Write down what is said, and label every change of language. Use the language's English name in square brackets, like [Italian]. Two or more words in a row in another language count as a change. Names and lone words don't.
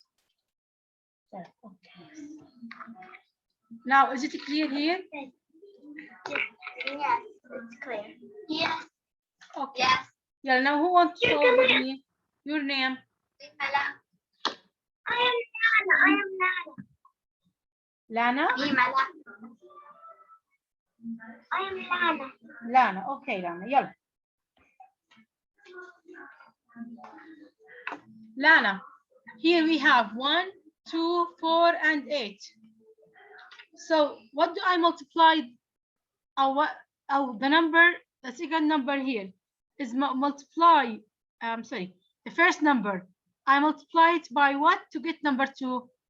[English] Okay. Now, is it clear here? Yes, it's clear. Yes. Okay. Yes. Yeah, now who wants to solve with me? Your name? I am Lana. Lana? I am Lana. Lana. Okay, Lana. Yalla. Lana, here we have 1, 2, 4, and 8. So what do I multiply? The number, the second number here is multiply. Sorry, the first number. I multiply it by what to get number 2?